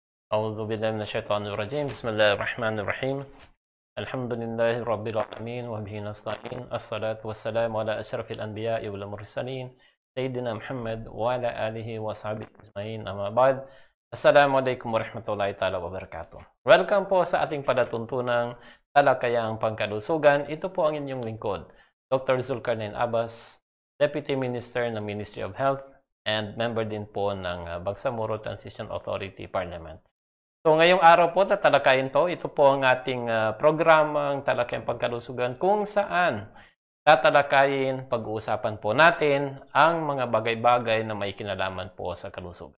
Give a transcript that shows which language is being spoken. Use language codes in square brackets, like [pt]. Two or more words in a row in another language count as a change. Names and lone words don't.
[ar] أعوذ بالله من الشيطان الرجيم بسم الله الرحمن الرحيم الحمد لله رب العالمين وبه نستعين الصلاة والسلام على أشرف الأنبياء والمرسلين سيدنا محمد وعلى آله وصحبه أجمعين أما بعد السلام عليكم ورحمة الله تعالى وبركاته. [tl] Welcome po sa ating palatuntunang talakayang pangkalusugan. Ito po ang inyong lingkod, Dr. Zulkarnain Abbas, [en] Deputy Minister [tl] ng [en] Ministry of Health and member [tl] din po ng Bangsamoro Transition Authority Parliament. So ngayong araw po tatalakayin to. Ito po ang ating programang talakayang pangkalusugan kung saan tatalakayin, pag-uusapan po natin ang mga bagay-bagay na may kinalaman po sa kalusugan.